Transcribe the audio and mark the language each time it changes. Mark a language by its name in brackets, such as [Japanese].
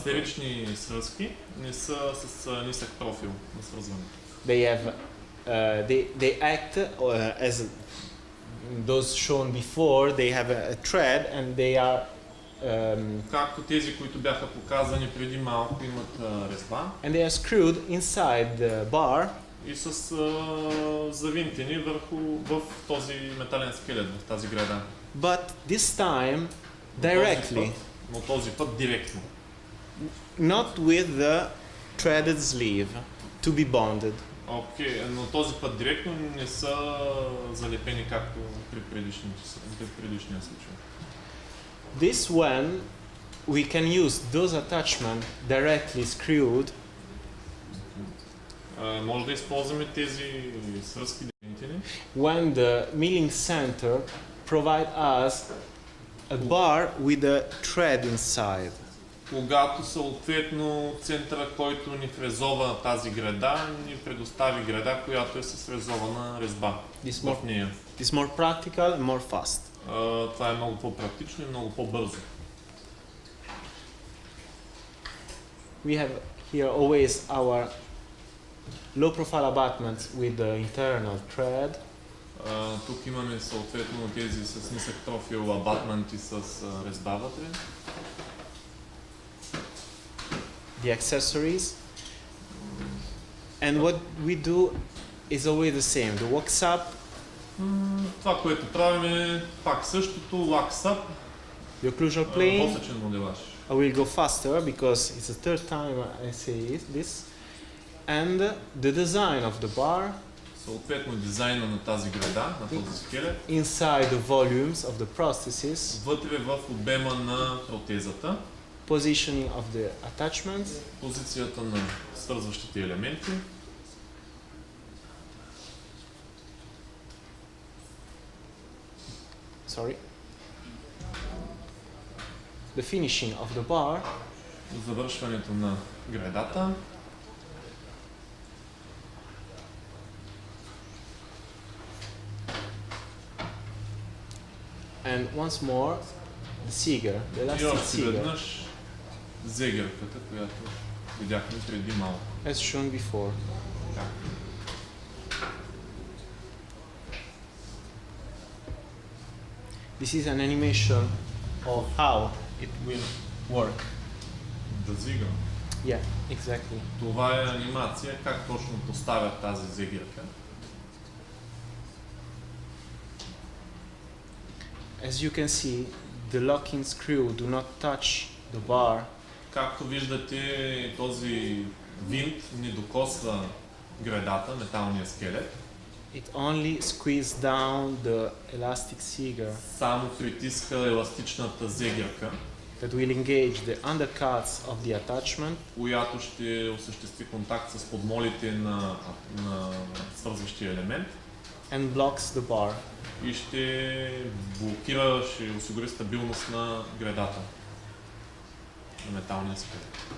[Bulgarian] Сферични свръзки не са с нисък профил на свързване. [English] They have they act as those shown before. They have a thread and they are [Bulgarian] Както тези, които бяха показани преди малко, имат резба [English] and they are screwed inside the bar, [Bulgarian] и с завинтени в този метален скелет, в тази града. [English] but this time directly, [Bulgarian] Но този път директно. [English] not with the threaded sleeve to be bonded. [Bulgarian] Окей, но този път директно не са залепени както при предишния случай. [English] This when we can use those attachments directly screwed [Bulgarian] Може да използваме тези свръзки директни, [English] when the milling center provide us a bar with a thread inside. [Bulgarian] когато съответно центъра, който ни фрезова тази града, ни предостави града, която е с фрезована резба в нея. [English] It's more practical and more fast. [Bulgarian] Това е много по-практично и много по-бързо. [English] We have here always our low profile abutments with the internal thread. [Bulgarian] Тук имаме съответно тези с нисък профил абатменти с резба вътре. [English] The accessories. And what we do is always the same. The wax up, [Bulgarian] Това, което правим е пак същото, лаксап, [English] the occlusal plane. [Bulgarian] посечен моделаж. [English] I will go faster because it's the third time I say this. And the design of the bar [Bulgarian] Съответно дизайна на тази града, на този скелет, [English] inside the volumes of the prosthesis, [Bulgarian] вътре в обема на протезата, [English] positioning of the attachments, [Bulgarian] позицията на свързващите елементи, [English] the finishing of the bar, [Bulgarian] завършването на гредата, [English] and once more the Seeger, the [Bulgarian] и [English] elastic [Bulgarian] още [English] Seeger, [Bulgarian] веднъж зегерката, която видяхме преди малко. [English] as shown before. This is an animation of how it will work. [Bulgarian] Да зига. [English] Yeah, exactly. [Bulgarian] Това е анимация, как точно поставят тази зегерка. [English] As you can see, the locking screw do not touch the bar, [Bulgarian] Както виждате, този винт не докосва гредата, металния скелет. [English] it only squeezes down the elastic seeger [Bulgarian] Само притиска еластичната зегерка, [English] that will engage the undercuts of the attachment [Bulgarian] която ще осъществи контакт с подмолите на свързващия елемент [English] and blocks the bar. [Bulgarian] и ще блокира, ще осигури стабилност на гредата, на металния скелет.